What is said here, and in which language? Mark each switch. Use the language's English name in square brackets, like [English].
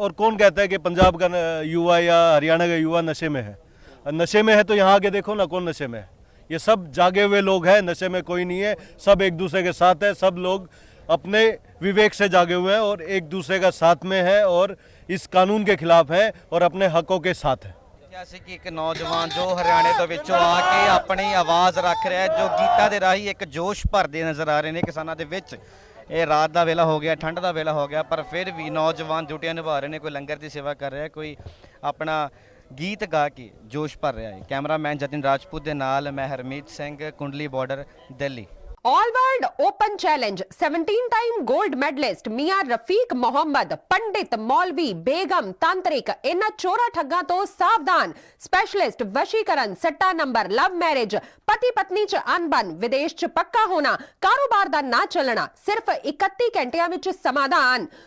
[Hindi] और कौन कहता है कि पंजाब का युवा या हरियाणा का युवा नशे में है? नशे में है तो यहाँ आगे देखो ना, कौन नशे में है? ये सब जागे हुए लोग हैं, नशे में कोई नहीं है, सब एक दूसरे के साथ है, सब लोग अपने विवेक से जागे हुए हैं और एक दूसरे का साथ में है और इस कानून के खिलाफ है और अपने हकों के साथ है। [Punjabi] ਦੇਖਿਆ ਸੀ ਕਿ ਇੱਕ ਨੌਜਵਾਨ ਜੋ ਹਰਿਆਣੇ ਤੋਂ ਵਿੱਚੋਂ ਆ ਕੇ ਆਪਣੀ ਆਵਾਜ਼ ਰੱਖ ਰਿਹਾ ਹੈ, ਜੋ ਗੀਤਾਂ ਦੇ ਰਾਹੀਂ ਇੱਕ ਜੋਸ਼ ਭਰਦੇ ਨਜ਼ਰ ਆ ਰਹੇ ਨੇ ਕਿਸਾਨਾਂ ਦੇ ਵਿੱਚ। ਇਹ ਰਾਤ ਦਾ ਵੇਲਾ ਹੋ ਗਿਆ, ਠੰਡ ਦਾ ਵੇਲਾ ਹੋ ਗਿਆ, ਪਰ ਫਿਰ ਵੀ ਨੌਜਵਾਨ ਡਿਊਟੀਆਂ ਨਿਭਾ ਰਹੇ ਨੇ। ਕੋਈ ਲੰਗਰ ਦੀ ਸੇਵਾ ਕਰ ਰਿਹਾ, ਕੋਈ ਆਪਣਾ ਗੀਤ ਗਾ ਕੇ ਜੋਸ਼ ਭਰ ਰਿਹਾ ਹੈ। ਕੈਮਰਾਮੈਨ ਜਤਿਨ ਰਾਜਪੂਤ ਦੇ ਨਾਲ ਮੈਂ ਹਰਮੀਤ ਸਿੰਘ, ਕੁੰਡਲੀ border, Delhi. All world open challenge 17 time gold medallist मियां रफीक मोहम्मद, पंडित, मौलवी, बेगम, तांत्रिक, इन्हां चोरा ठग्गां तो सावधान। स्पेशलिस्ट वशीकरण, सट्टा नंबर, लव मैरिज, पति पत्नी च अनबन, विदेश च पक्का होना, कारोबार दा ना चलना, सिर्फ 31 घंटियां विच समाधान।